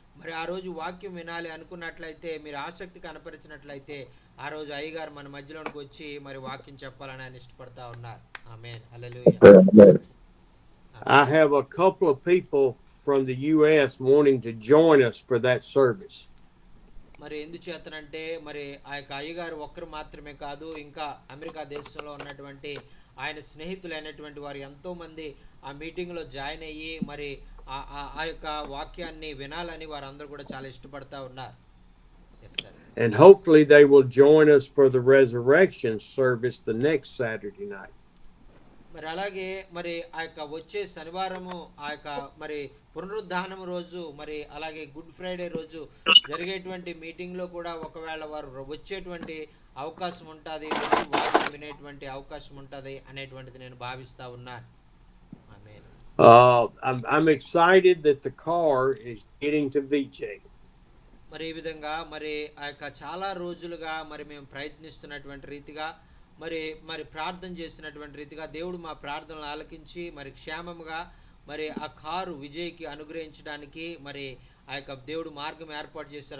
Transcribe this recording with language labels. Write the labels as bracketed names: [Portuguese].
[Telugu] మరి ఆ రోజు వాక్యం వినాలి అనుకున్నట్లయితే, మీరు ఆసక్తి కనపరిచినట్లయితే, ఆ రోజు అయ్యగారు మన మధ్యలోనికి వచ్చి మరి వాక్యం చెప్పాలని ఆయన ఇష్టపడతా ఉన్నారు. ఆమేన్. హల్లెలూయా. [English] I have a couple of people from the US wanting to join us for that service. [Telugu] మరి ఎందుచేతనంటే మరి ఆ యొక్క అయ్యగారు ఒక్కరు మాత్రమే కాదు, ఇంకా అమెరికా దేశంలో ఉన్నటువంటి ఆయన స్నేహితులైనటువంటి వారు ఎంతో మంది ఆ మీటింగ్ లో జాయిన్ అయ్యి మరి ఆ యొక్క వాక్యాన్ని వినాలని వారందరూ కూడా చాలా ఇష్టపడతా ఉన్నారు. [English] Yes, sir. And hopefully they will join us for the resurrection service the next Saturday night. [Telugu] మరి అలాగే మరి ఆ యొక్క వచ్చే శనివారము ఆ యొక్క మరి పునరుద్ధానం రోజు, మరి అలాగే గుడ్ ఫ్రైడే రోజు జరిగేటువంటి మీటింగ్ లో కూడా ఒకవేళ వారు వచ్చేటువంటి అవకాశం ఉంటుంది, వచ్చి వాక్యం వినేటువంటి అవకాశం ఉంటుంది అనేటువంటిది నేను భావిస్తా ఉన్నాను. ఆమేన్. [English] I'm excited that the car is getting to VJ. [Telugu] మరి ఈ విధంగా మరి ఆ యొక్క చాలా రోజులుగా మరి మేము ప్రయత్నిస్తున్నటువంటి రీతిగా మరి ప్రార్థన చేసినటువంటి రీతిగా దేవుడు మా ప్రార్థనలు ఆలకించి మరి క్షేమముగా మరి ఆ కారు విజయ్కి అనుగ్రహించడానికి మరి ఆ యొక్క దేవుడు మార్గం ఏర్పాటు చేశారు.